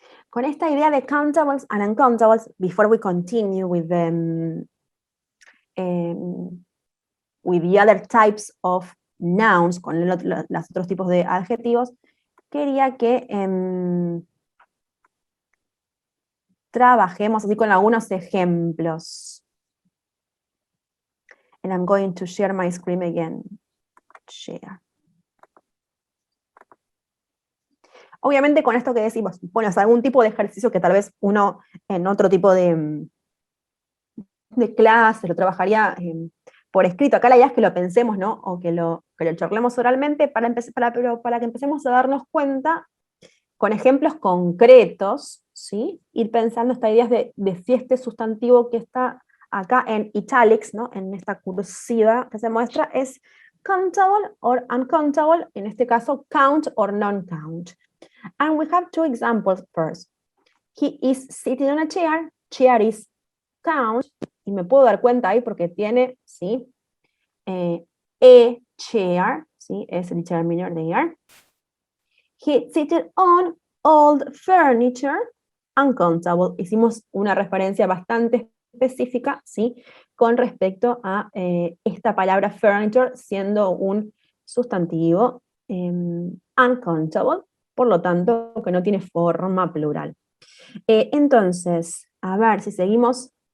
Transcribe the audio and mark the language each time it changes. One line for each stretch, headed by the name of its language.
Spanish: Con esta idea de
English: countables and uncountables, before we continue with the other types of nouns,
Spanish: con los otros tipos de adjetivos, quería que trabajemos así con algunos ejemplos.
English: And I'm going to share my screen again. Share.
Spanish: Obviamente con esto que decimos, bueno, es algún tipo de ejercicio que tal vez uno en otro tipo de clase lo trabajaría por escrito. Acá la idea es que lo pensemos, ¿no? O que lo charlemos oralmente para que empecemos a darnos cuenta con ejemplos concretos, ¿sí? Ir pensando estas ideas de si este sustantivo que está acá en italics, ¿no? En esta cursiva que se muestra, es countable or uncountable, en este caso count or non-count.
English: And we have 2 examples first. He is sitting on a chair. Chair is count.
Spanish: Y me puedo dar cuenta ahí porque tiene, ¿sí?
English: A chair,
Spanish: ¿sí? Es el determiner there.
English: He sitting on old furniture. Uncountable.
Spanish: Hicimos una referencia bastante específica, ¿sí? Con respecto a esta palabra furniture siendo un sustantivo uncountable. Por lo tanto, que no tiene forma plural. Entonces, a ver si seguimos.